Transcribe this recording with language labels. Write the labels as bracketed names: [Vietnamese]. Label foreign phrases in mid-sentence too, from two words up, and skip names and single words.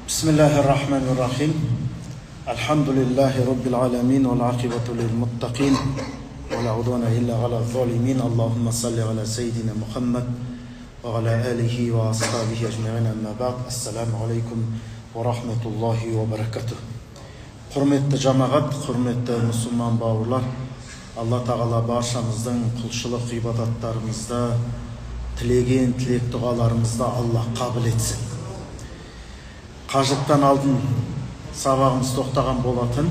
[Arabic] بسم الله الرحمن الرحيم الحمد لله رب العالمين والعاقبة للمتقين ولا عدوان إلا على الظالمين اللهم صل على سيدنا محمد وعلى آله وأصحابه أجمعين أما بعد السلام عليكم ورحمة الله وبركاته. [Kazakh] Құрметті жамағат, құрметті мұсылман бауырлар, Алла тағала баршамыздың құлшылық ғибадаттарымызда, тілеген тілек дұғаларымызда Алла қабыл етсін. Қажылықтан алдын сабағымыз тоқтаған болатын.